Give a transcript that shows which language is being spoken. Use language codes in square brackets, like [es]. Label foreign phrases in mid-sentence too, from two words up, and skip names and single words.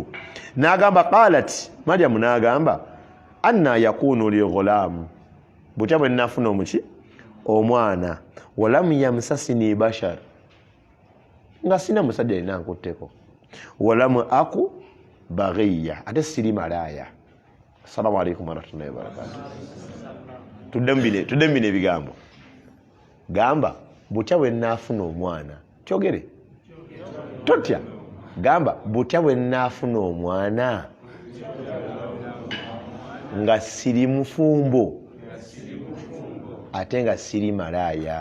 [lg] N'agamba qalat, Maryamu n'agamba [ar] أنى يكون لي غلام, [lg] butya bwe nnafuna omwana, [ar] ولم يمسسني بشر, [lg] nga sina musajja alina nkutteko, [ar] ولم أك بغيا, [lg] ate siri malaya. [ar] السلام عليكم ورحمة الله وبركاته. [lg] Tuddembine ebigambo. Gamba butya bwe nnafuna omwana, kyogere totya, gamba butya bwe nnafuna omwana nga siri mufumbo ate nga siri malaya.